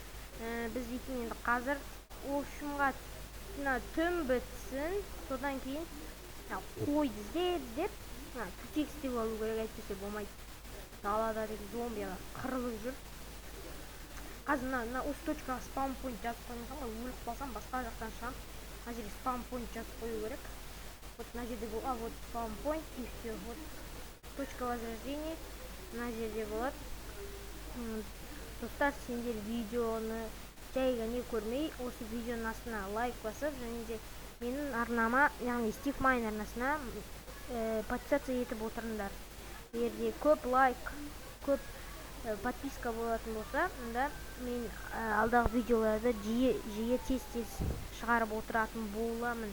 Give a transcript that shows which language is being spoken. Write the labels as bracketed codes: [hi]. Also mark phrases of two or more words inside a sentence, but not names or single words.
[kk] Біз дейтін енді қазір общемға түн бітсін, содан кейін қойды іздеп түтек істеп алу керек, әйтпесе болмайды. Далада зомбилар қырылып жүр. Қазір осы точкаға спаун пойнт жазып қоймасам, өліп қалсам басқа жақтан шығам. Мына жерге спаун пойнт жазып қою керек. Вот на жерде болады, [ru] вот спаун пойнт и все. Вот точка возрождения на [kk] жерде болады. Достар, сендер видеоны жай ғана көрмей, осы видеоның астына лайк басып, және де менің арнама, яғни Стив Майн арнасына подписаться етіп отырыңдар. Егерде көп лайк, көп подписка болатын болса, онда мен алдағы видеоларды жиі тез шығарып отыратын боламын.